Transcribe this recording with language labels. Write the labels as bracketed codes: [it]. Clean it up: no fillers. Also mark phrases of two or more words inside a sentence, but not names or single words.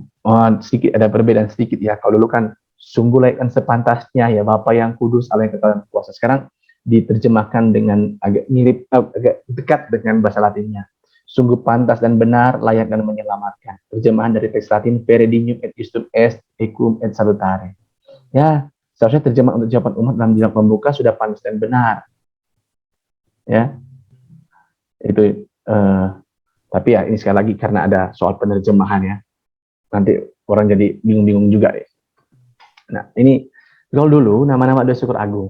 [id] Sedikit ada perbedaan sedikit ya. Kalau dulu kan sungguh laikan sepantasnya ya Bapa yang kudus, Allah yang kekal dan kuasa. Sekarang diterjemahkan dengan agak mirip, agak dekat dengan bahasa Latinnya. Sungguh pantas dan benar, layak dan menyelamatkan. Terjemahan dari teks Latin, [la] Vere dignum et istum est, equum et salutare. [id] Ya, seharusnya terjemah untuk jawaban umat dalam dialog pembuka sudah pantas dan benar. Ya, itu. Tapi ya ini sekali lagi karena ada soal penerjemahan ya. Nanti orang jadi bingung-bingung juga ya. Nah, ini kalau dulu nama-nama doa syukur agung.